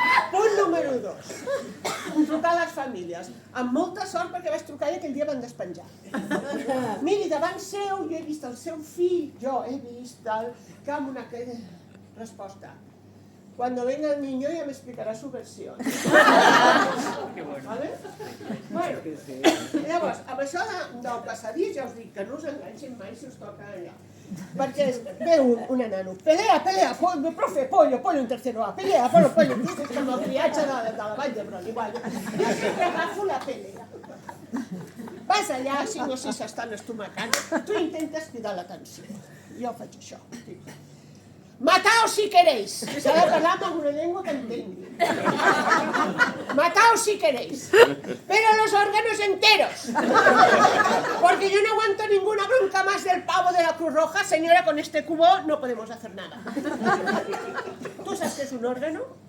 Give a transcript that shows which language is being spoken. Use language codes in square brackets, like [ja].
[ca] Punt número 2. Trucar a les famílies. Amb molta sort perquè vaig trucar i aquell dia van despenjar. Miri, davant seu jo he vist el seu fill, jo he vist que amb una resposta. [es] Cuando venga el niño ya me explicará su versión. ¿Vale? [ca] Bueno, llavors, amb això del passadís ja us dic que no us enganxin mai si us toca allà. Perquè ve un enano, pelea, profe, pollo en tercero A, pelea, pollo, és com el triatge de la Vall d'Hebron, igual. Jo sempre agafo la pelea. Vas allà, 5 o 6 estan estomacant, tu intentes cridar l'atenció. Jo faig això. Mataos si queréis. S'ha de parlar amb una llengua que entengui. [es] Mataos si queréis. Pero los órganos enteros. Porque yo no aguanto ninguna bronca más del pavo de la Cruz Roja. Señora, con este cubo no podemos hacer nada. ¿Tú sabes qué es un órgano?